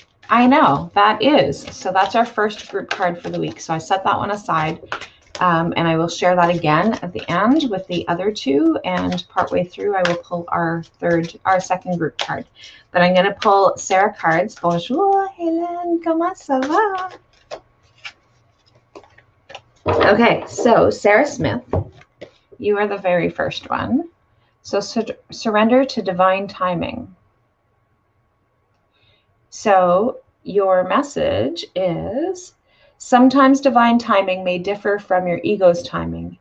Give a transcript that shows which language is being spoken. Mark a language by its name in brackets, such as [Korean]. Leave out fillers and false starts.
[English] I know, that is. So that's our first group card for the week. So I set that one aside, and I will share that again at the end with the other two, and partway through I will pull our second group card. But I'm going to pull Sarah cards. [French] Bonjour, Hélène, comment ça va? [English] Okay, so Sarah Smith, you are the very first one. So surrender to divine timing. So your message is, sometimes divine timing may differ from your ego's timing.